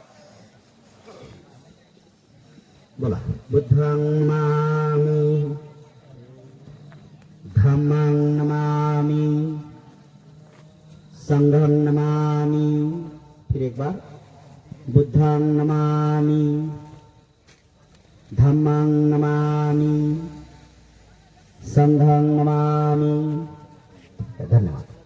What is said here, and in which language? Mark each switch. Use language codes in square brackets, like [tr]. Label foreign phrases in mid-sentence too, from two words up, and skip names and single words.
[hi] बोला. [pi] बुद्धं नमामि, धम्मं नमामि, संघं नमामि. [hi] फिर एक बार, [pi] बुद्धं नमामि, धम्मं नमामि, संघं नमामि. [hi] धन्यवाद.